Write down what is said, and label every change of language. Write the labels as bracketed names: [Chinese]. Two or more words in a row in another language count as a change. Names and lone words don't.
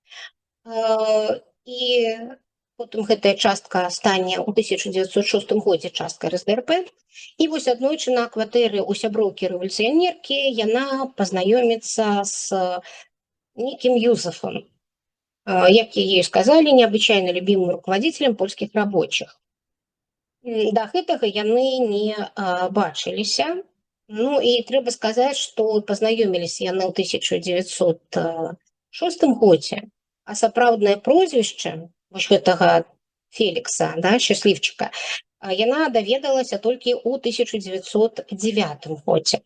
[Belarusian] І потым гэтая частка стане ў 1906 годзе часткай РСДРП. І вось аднойчы на кватэры ў сяброўкі рэвалюцыянеркі яна пазнаёміцца з некім Юзефам, як ей сказалі, [Russian] необычайно любимым руководителем польскіх рабочих. [Belarusian] Да гэтага яны не бачыліся. І трэба сказаць, што пазнаёміліся яны ў 1906 годзе, а сапраўднае прозвішча вось гэтага Фелікса, шчаслівчыка, яна даведалася толькі ў 1909 годзе.